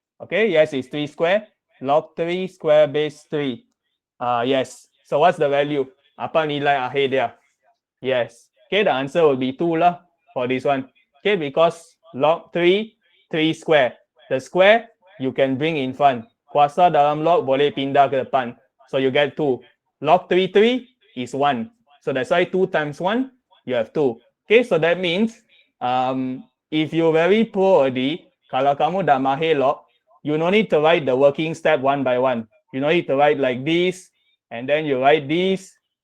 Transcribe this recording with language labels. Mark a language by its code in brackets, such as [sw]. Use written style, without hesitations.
[en] Okay, yes is 3 square. Log 3 square base 3. Yes. So what's the value? [ms] Apa nilai akhir dia? Yes. [en] Okay, the answer will be 2 lah for this one. Okay, because log 3, 3 square. The square you can bring in front. [ms] Kuasa dalam log boleh pindah ke depan. [en] So you get 2. Log 3 is 1. So that's why 2 times 1, you have 2. Okay, so that means if you're very pro already, [ms] kalau kamu dah mahir log, [en] you no need to write the working step one by one. You no need to write like this, and then you write this.